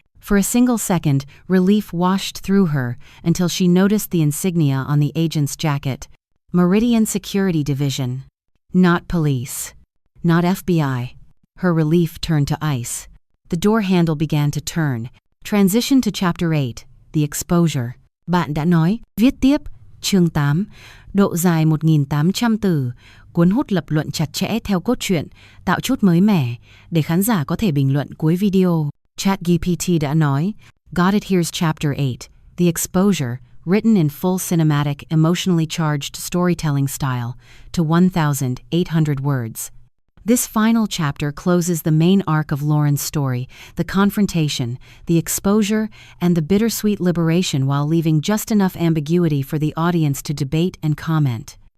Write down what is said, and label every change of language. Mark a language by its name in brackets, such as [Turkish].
[English] For a single second, relief washed through her until she noticed the insignia on the agent's jacket. Meridian Security Division. Not police. Not FBI. Her relief turned to ice. The door handle began to turn. Transition to Chapter 8, The Exposure. [Vietnamese] Bạn đã nói, viết tiếp, chương 8, độ dài 1.800 từ, cuốn hút lập luận chặt chẽ theo cốt truyện, tạo chút mới mẻ, để khán giả có thể bình luận cuối video. [English] ChatGPT [Vietnamese] đã nói, [English] got it, here's Chapter 8, The Exposure, written in full cinematic, emotionally charged storytelling style, to 1,800 words. This final chapter closes the main arc of Lauren's story, the confrontation, the exposure, and the bittersweet liberation, while leaving just enough ambiguity for the audience to debate and comment.